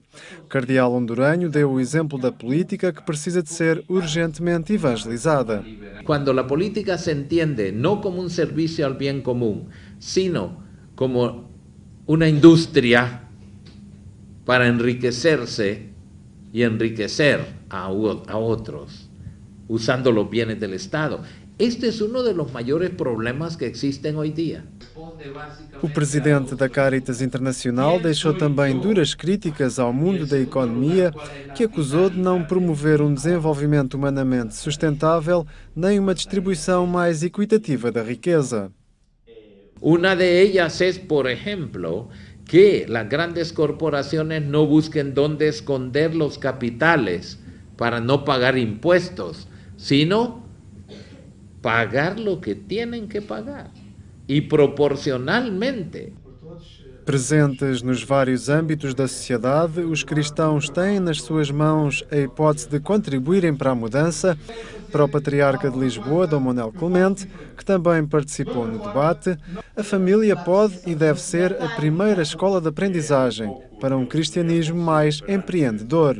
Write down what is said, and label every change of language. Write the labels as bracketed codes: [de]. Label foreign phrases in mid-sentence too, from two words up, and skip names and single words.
[pt] O cardeal honduranho deu o exemplo da política, que precisa de ser urgentemente evangelizada. Quando a política se entende não como um serviço ao bem comum, sino como uma indústria para enriquecer-se e enriquecer a outros, [es] usando los bienes del Estado. Este es uno de los mayores problemas que existen hoy día. [pt] O presidente da Caritas Internacional deixou também duras críticas ao mundo da economia, que acusou de não promover um desenvolvimento humanamente sustentável nem uma distribuição mais equitativa da riqueza. [es] Una de ellas es, por ejemplo, que las grandes corporaciones no busquen dónde esconder los capitales para no pagar impuestos, sino pagar lo que tienen que pagar e proporcionalmente. [pt] Presentes nos vários âmbitos da sociedade, os cristãos têm nas suas mãos a hipótese de contribuírem para a mudança. Para o Patriarca de Lisboa, Dom Manuel Clemente, que também participou no debate, a família pode e deve ser a primeira escola de aprendizagem para um cristianismo mais empreendedor.